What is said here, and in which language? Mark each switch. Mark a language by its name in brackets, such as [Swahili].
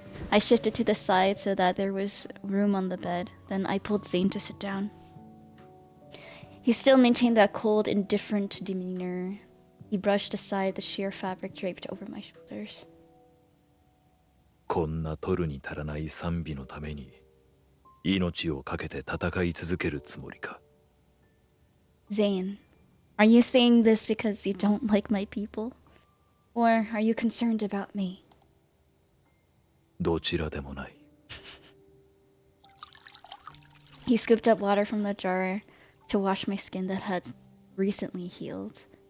[English] I shifted to the side so that there was room on the bed. Then I pulled Zayne to sit down. He still maintained that cold, indifferent demeanor. He brushed aside the sheer fabric draped over my shoulders. [Japanese] こんな取るに足らない賛美のために命を懸けて戦い続けるつもりか。 [English] Zayne, are you saying this because you don't like my people? Or are you concerned about me? [Japanese] どちらでもない。 [English] He scooped up water from the jar to wash my skin that had recently healed.